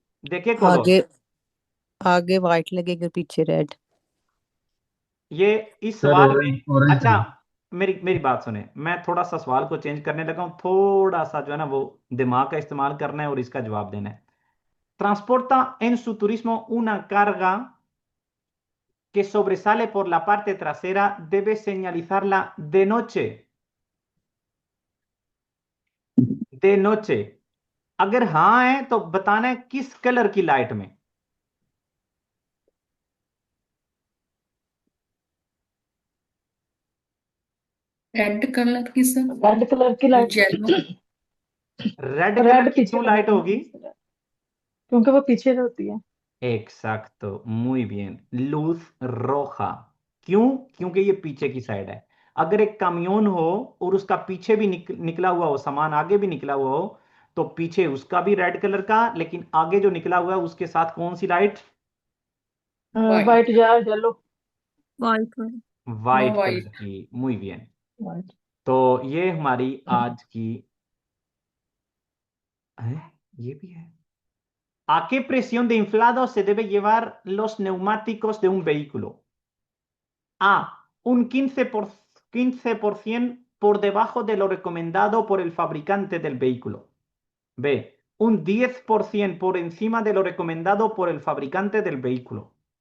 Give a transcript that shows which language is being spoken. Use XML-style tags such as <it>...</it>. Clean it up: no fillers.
<hi>देखिए खोलो, आगे आगे वाइट लगेगा, पीछे रेड। ये इस सर सवाल में। ऑरेंज ऑरेंज अच्छा, मेरी मेरी बात सुने, मैं थोड़ा सा सवाल को चेंज करने लगा हूं, थोड़ा सा जो है ना वो दिमाग का इस्तेमाल करना है और इसका जवाब देना है।</hi> <es>Transporta en su turismo una carga que sobresale por la parte trasera, debe señalizarla de noche. De noche।</es> <hi>अगर हाँ है तो बताना है किस कलर की लाइट में। रेड कलर की सर, रेड कलर की light. Yellow. Red colour red की पीछे क्यों लाइट लगेगी होगी? क्योंकि वो पीछे होती है।</hi> <es>Exacto, muy bien। लूज रोजा।</es> <hi>क्यों? क्योंकि ये पीछे की साइड है। अगर एक कामियोन हो और उसका पीछे भी निकला हुआ हो, सामान आगे भी निकला हुआ हो, तो पीछे उसका भी रेड कलर का, लेकिन आगे जो निकला हुआ है उसके साथ कौन सी लाइट? वाइट। वाइट या yellow. White. No white colour white.</hi> <es>की, muy bien।</es> <hi>वाइट। तो ये हमारी आज की है, ये भी है।</hi> <es>¿A qué presión de inflado se debe llevar los neumáticos de un vehículo? A, un 15% por debajo de lo recomendado por el fabricante del vehículo. B, un 10% por encima de lo recomendado por el fabricante del vehículo.</es>